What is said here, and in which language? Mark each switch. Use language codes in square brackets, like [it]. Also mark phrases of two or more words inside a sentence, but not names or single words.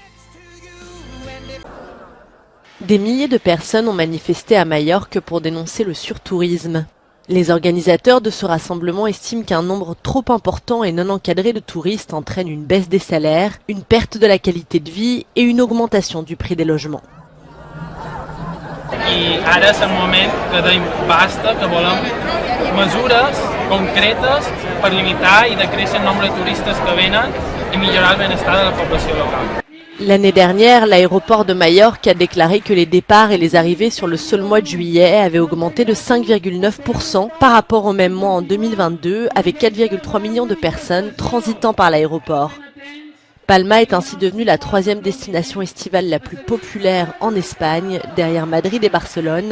[fr] Des milliers de personnes ont manifesté à Majorque pour dénoncer le surtourisme. Les organisateurs de ce rassemblement estiment qu'un nombre trop important et non encadré de touristes entraîne une baisse des salaires, une perte de la qualité de vie et une augmentation du prix des logements. [ca] I ara és el moment que deim basta, que volem mesures concretes per limitar i decréixer el nombre de turistes que venen i millorar el benestar de la població local. [fr] L'année dernière, l'aéroport de Majorque a déclaré que les départs et les arrivées sur le seul mois de juillet avaient augmenté de 5,9% par rapport au même mois en 2022, avec 4,3 millions de personnes transitant par l'aéroport. Palma est ainsi devenue la 3e destination estivale la plus populaire en Espagne, derrière Madrid et Barcelone.